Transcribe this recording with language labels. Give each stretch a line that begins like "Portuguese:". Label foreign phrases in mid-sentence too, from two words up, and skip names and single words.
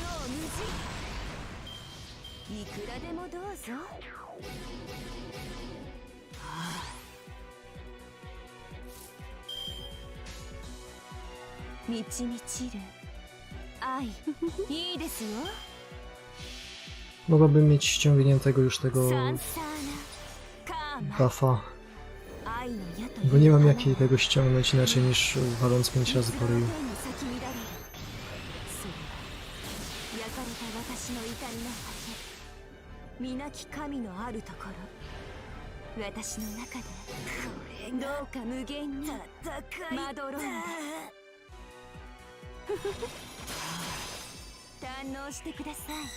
Japanese: いくらでもどうぞ。満ち満ちる愛いいですよ。
Polish: Mogłabym mieć ściągniętego już tego buffa, bo nie mam jakiej tego ściągnąć inaczej niż waląc 5 razy po ryju.
Japanese: 皆き神のあるところ、私の中でどうか無限にまどろんだ。堪能してください。